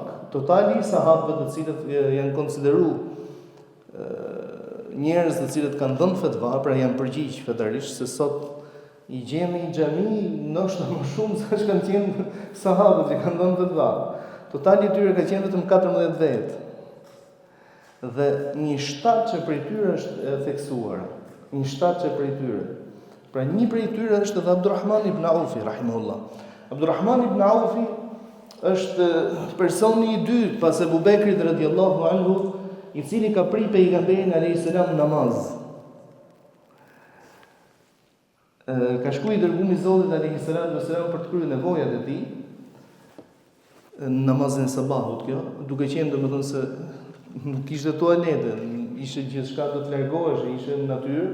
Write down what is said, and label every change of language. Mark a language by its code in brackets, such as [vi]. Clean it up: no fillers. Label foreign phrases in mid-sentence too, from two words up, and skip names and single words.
[sq] Totali i sahabëve të cilët janë konsideruar njerëz të cilët kanë dhënë fetva, pra janë përgjigj fetarisht, se sot i gjemi i xhami ndoshta më shumë se që kanë qenë sahabët që kanë dhënë fetva. Totali i tyre ka qenë vetëm 14 vetë. Dhe një shtatë që prej tyre është e theksuar, një shtatë që prej tyre. Pra një prej tyre është edhe Abdurrahman ibn Aufi rahimahullah. Abdurrahman ibn Aufi është personi i dytë pas Abu Bekrit [ar] رضي الله عنه, [sq] i cili ka prit pejgamberin [ar] عليه السلام [sq] namaz. Ka shkuar i dërguar i Zotit [ar] عليه السلام [sq] për të kryer nevojat e tij në namazin e sabahut, kjo, duke qenë domethënë se nuk kishte tualete, ishte gjithçka do të largohesh, ishte në natyrë.